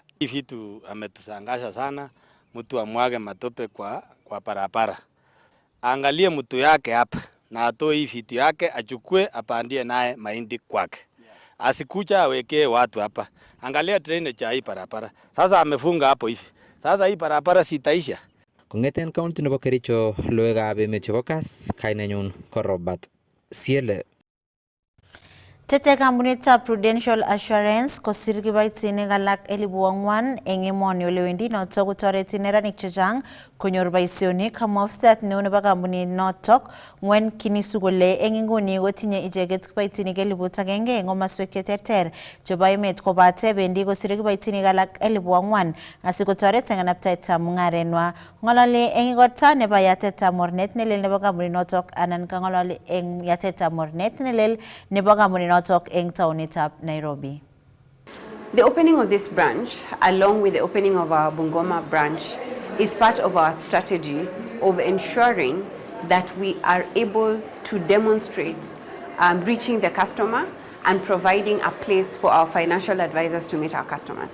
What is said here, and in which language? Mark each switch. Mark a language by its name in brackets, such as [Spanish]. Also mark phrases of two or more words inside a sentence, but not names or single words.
[Swahili] hii vitu ametusangasha sana, mtu amwage matope kwa barabara. Angalie mtu yake hapa na atoe hii vitu yake achukue apandie naye mahindi kwake. Asikucha awekee watu hapa. Angalia drainage ya hii barabara. Sasa amefunga hapo hivi. Sasa hii barabara sitaisha. [Kalenjin] Kong'eten county nebo Kericho, logoiwekab emet chebo Kass, kainenyun ko Robert Siele. Tete kampunitab Prudential Assurance kosir kiboitinik alak 4,000 eng emoni ole wendi notok kotoreti neranik chechang konyor boisionik. Kamwa ofisat neo nebo kampunit notok ngwen kinisu kole eng inguni kotinye icheket kiboitinik 1,000 eng komaswek cheterter chebo emet kobate bendi kosir kiboitinik alak 4,000 asikotoret eng kanaptaetab mung'arenwa. Ng'ololi eng igorta nebo yatetab mornet nelel nebo kampunit notok anan kang'ololi eng yatetab mornet nelel nebo kampunit in taonitab Nairobi. [English] The opening of this branch, along with the opening of our Bungoma branch, is part of our strategy of ensuring that we are able to demonstrate reaching the customer and providing a place for our financial advisors to meet our customers.